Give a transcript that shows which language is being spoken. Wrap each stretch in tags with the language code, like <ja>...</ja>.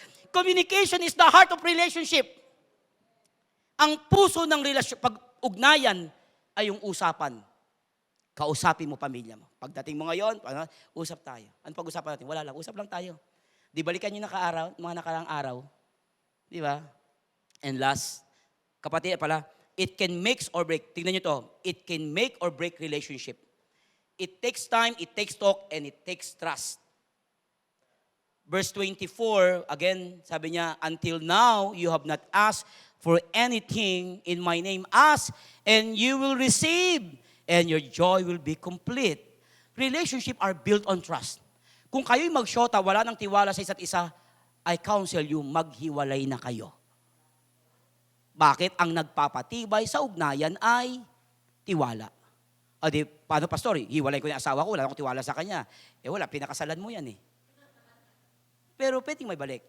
<en>Communication is the heart of relationship.</en> <tl>Ang puso ng relasyon, pag-ugnayan ay yung usapan. Kausapin mo pamilya mo. Pagdating mo ngayon, usap tayo. Ano pag-usapan natin? Wala lang. Usap lang tayo. Di balikan yung mga nakarang araw. Di ba?</tl> <en>And last,</en> <tl>kapatid pala,</tl> <en>it can make or break.</en> <tl>Tingnan nyo to.</tl> <en>It can make or break relationship. It takes time, it takes talk, and it takes trust. Verse 24, again,</en> <tl>sabi niya,</tl> <en>until now, you have not asked for anything in my name. Ask, and you will receive, and your joy will be complete. Relationship are built on trust.</en> <tl>Kung kayo'y magsyota, wala ng tiwala sa isa't isa,</tl> <en>I counsel you,</en> <tl>maghiwalay na kayo. Bakit? Ang nagpapatibay sa ugnayan ay tiwala. O di, paano pastor? Hiwalay ko yung asawa ko, wala akong tiwala sa kanya. Wala, pinakasalan mo yan eh. Pero pwedeng may balik.</tl>